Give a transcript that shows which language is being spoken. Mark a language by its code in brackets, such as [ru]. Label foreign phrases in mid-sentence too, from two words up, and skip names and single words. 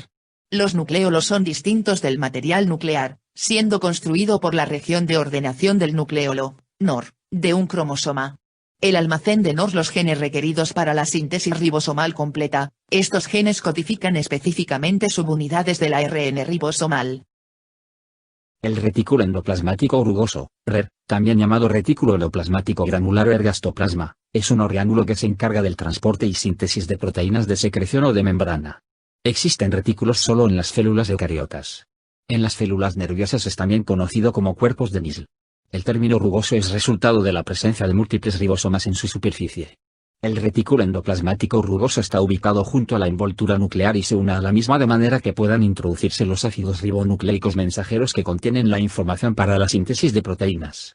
[es] Los nucleolos son distintos del material nuclear, siendo construido por la región de ordenación del nucleolo, NOR, de un cromosoma. El almacén de NOR los genes requeridos para la síntesis ribosomal completa. Estos genes codifican específicamente subunidades del ARN ribosomal. El retículo endoplasmático rugoso, RER, también llamado retículo endoplasmático granular o ergastoplasma, es un orgánulo que se encarga del transporte y síntesis de proteínas de secreción o de membrana. Existen retículos solo en las células eucariotas. En las células nerviosas es también conocido como cuerpos de Nissl. El término rugoso es resultado de la presencia de múltiples ribosomas en su superficie. El retículo endoplasmático rugoso está ubicado junto a la envoltura nuclear y se une a la misma de manera que puedan introducirse los ácidos ribonucleicos mensajeros que contienen la información para la síntesis de proteínas.